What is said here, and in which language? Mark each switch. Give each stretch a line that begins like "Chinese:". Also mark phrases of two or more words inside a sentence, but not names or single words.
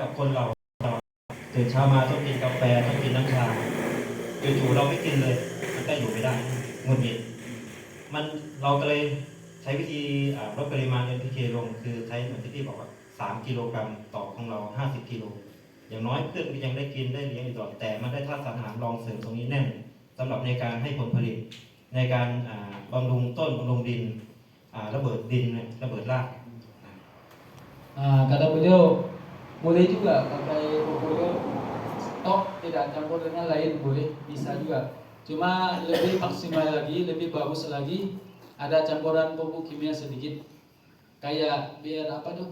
Thai: กับคนเราตื่นเช้ามาต้องกินกาแฟต้องกินน้ำชาจู่ๆเราไม่กินเลยมันก็อยู่ไม่ได้หงุดหงิดเราก็เลยใช้วิธีลดปริมาณ NPK ลงคือใช้เหมือนที่พี่บอกว่า 3 กิโลกรัมต่อของเรา 50 กิโลอย่างน้อยเพื่อนก็ยังได้กินได้เลี้ยงอยู่ตลอดแต่มันได้ธาตุอาหารรองเสริมตรงนี้แน่นสำหรับในการให้ผลผลิตในการบำรุงต้นบำรุงดินระเบิดดินระเบิดราก
Indonesian: Kata beliau boleh juga pakai pupuk stok tidak campur dengan lain boleh bisa juga. Cuma lebih maksimal lagi, lebih bagus lagi ada campuran pupuk kimia sedikit. Kayak biar apa tuh?